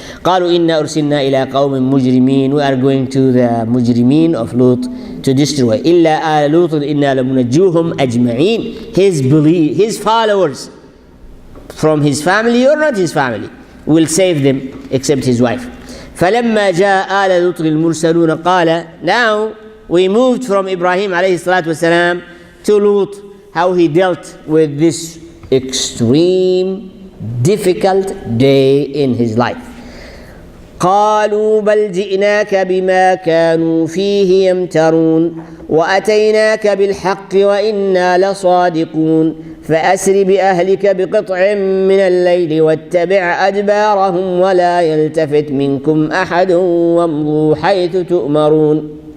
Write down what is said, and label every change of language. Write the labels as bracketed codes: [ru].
[ar] قالوا إنا أرسلنا إلى قوم مجرمين. [en] We are going to the مجرمين of Lut to destroy. [ar] إلا آل لوط إنا لمنجوهم أجمعين. [en] His followers, from his family or not his family, will save them except his wife. [ar] فلما جاء آل لوط المرسلون قال. [en] Now we moved from Ibrahim alayhi salatu wasalam to Lut, how he dealt with this extreme, difficult day in his life. [ar] قالوا بل جئناك بما كانوا فيه يمترون وأتيناك بالحق وإنا لصادقون فأسر بأهلك بقطع من الليل واتبع أدبارهم ولا يلتفت منكم أحد وامضوا حيث تؤمرون